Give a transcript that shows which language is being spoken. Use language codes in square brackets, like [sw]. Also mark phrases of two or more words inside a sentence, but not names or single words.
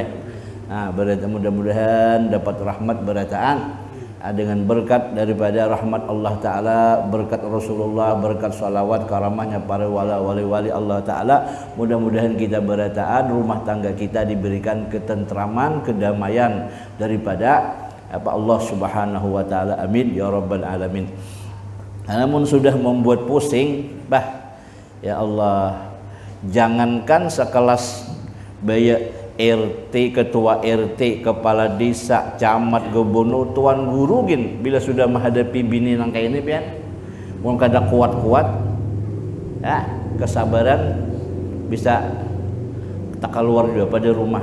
[bjn] Mudah-mudahan dapat rahmat berataan dengan berkat daripada rahmat Allah Ta'ala, berkat Rasulullah, berkat salawat karamahnya para wali-wali Allah Ta'ala. Mudah-mudahan kita berataan rumah tangga kita diberikan ketentraman, kedamaian daripada Allah Subhanahu wa Ta'ala. [ar] آمين يا رب العالمين. [bjn] Namun sudah membuat pusing, ya Allah, Jangankan sekelas baya RT, ketua RT, kepala desa, camat, gubernur, tuan guru gin bila sudah menghadapi bini nang kayak ini pian mun kada kuat-kuat ya kesabaran bisa tak keluar juga pada rumah.